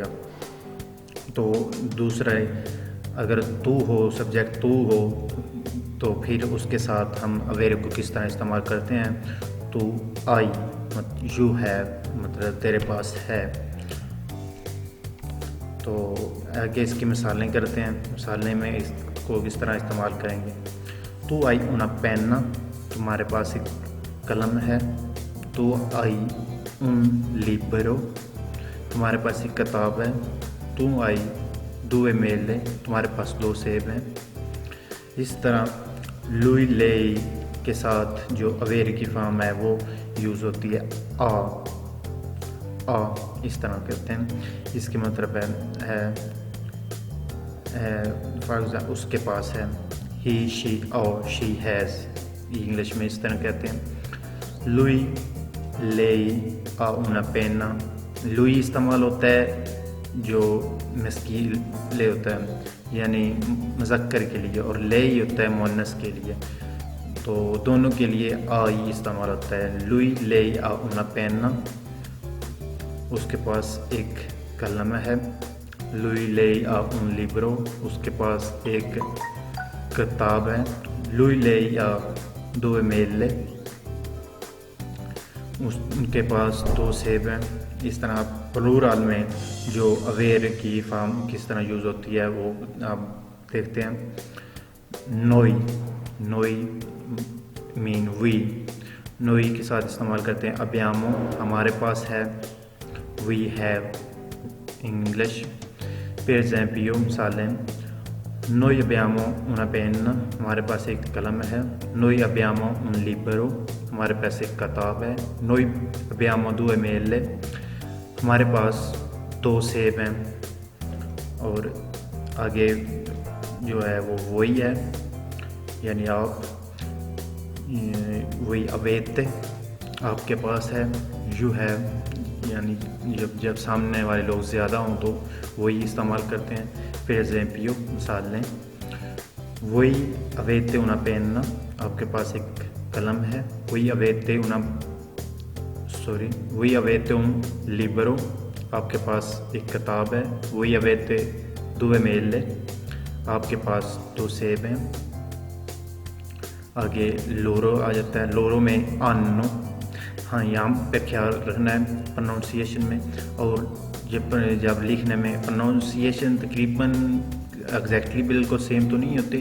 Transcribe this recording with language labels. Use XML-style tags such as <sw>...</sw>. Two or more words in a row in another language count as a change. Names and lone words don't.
<hi>तो दूसरा है, अगर तू हो, सब्जेक्ट तू हो, तो फिर उसके साथ हम अवेरे को किस तरह इस्तेमाल करते हैं।</hi> <it>tu hai</it> <hi>मतलब</hi> <en>you have,</en> <hi>मतलब तेरे पास है। तो आगे इसकी मिसालें करते हैं। मिसालें में इसको किस तरह इस्तेमाल करेंगे।</hi> <it>tu hai una penna,</it> <hi>तुम्हारे पास एक कलम है।</hi> <it>tu hai un libro,</it> <hi>तुम्हारे पास एक किताब है।</hi> <it>tu hai due mele,</it> <hi>तुम्हारे पास 2 सेब हैं। इस तरह</hi> <it>lui lei</it> <hi>के साथ जो अवेरे की फॉर्म है वो यूज़ होती है आ। इस तरह करते हैं। इसके मतलब है फॉर एग्जाम्पल उसके पास है,</hi> <en>he she</en> <hi>और</hi> <en>she has,</en> <hi>इंग्लिश में इस तरह कहते हैं।</hi> <it>lui lei ha una penna,</it> <hi>लुई इस्तेमाल होता है जो मस्कील ले होता है, यानी मुज़क्कर के लिए, और लेई होता है मुअन्नस के लिए। तो दोनों के लिए आई इस्तेमाल होता है।</hi> <it>lui lei ha una penna,</it> <hi>उसके पास एक कलम है।</hi> <it>lui lei ha un libro,</it> <hi>उसके पास एक किताब है।</hi> <it>lui lei ha due mele,</it> <hi>उनके पास 2 सेब हैं। इस तरह प्लूरल में जो अवेरे की फॉर्म किस तरह यूज़ होती है वो आप देखते हैं। नोई मीन वी, नोई के साथ इस्तेमाल करते हैं। अब्यामो हमारे पास है,</hi> <en>we have</en> <hi>इंग्लिश। फिर एग्जाम्पल मिसालें,</hi> <it>noi abbiamo una penna,</it> <hi>हमारे पास एक कलम है।</hi> <it>noi abbiamo un libro,</it> <hi>हमारे पास एक किताब है।</hi> <it>noi abbiamo due mele,</it> <hi>हमारे पास 2 सेब हैं। और आगे जो है वो वही है, यानी आप वही अवेते आपके पास है।</hi> <en>you have,</en> <hi>यानी जब सामने वाले लोग ज़्यादा हों तो वही इस्तेमाल करते हैं। फिर एग्जाम्पल मिसाल लें,</hi> <it>voi avete una penna,</it> <hi>आपके पास एक कलम है।</hi> <it>voi avete un libro,</it> <hi>आपके पास एक किताब है।</hi> <it>voi avete due mele,</it> <hi>आपके पास 2 सेब हैं। आगे लोरो आ जाता है। लोरो में अन्नो, हाँ यहाँ पे ख्याल रखना है प्रोनाउंसिएशन में, और जब लिखने में प्रोनाउंसिएशन तकरीबन एग्जैक्टली बिल्कुल सेम तो नहीं होती।</hi>